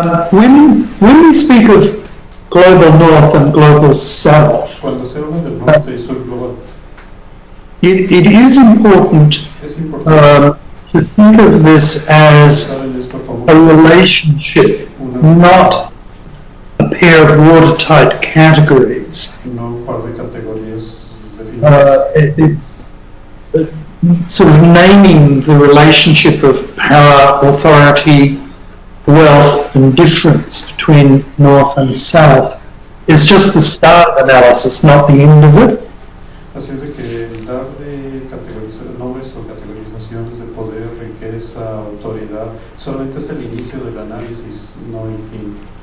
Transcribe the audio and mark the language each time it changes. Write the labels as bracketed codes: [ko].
[en] When we speak of global north and global south. [es] Cuando se habla del norte y sur global, [en] It is important [es] es importante [en] to think of this as [es] pensar en esto como [en] a relationship, not a pair of watertight categories. [es] no un par de categorías definidas. [en] It's sort of naming the relationship of power, authority, wealth and difference between north and south is just the start of analysis, not the end of it. [es] Así es de que darle nombres o categorizaciones de poder, riqueza, autoridad, solamente es el inicio del análisis, no el fin.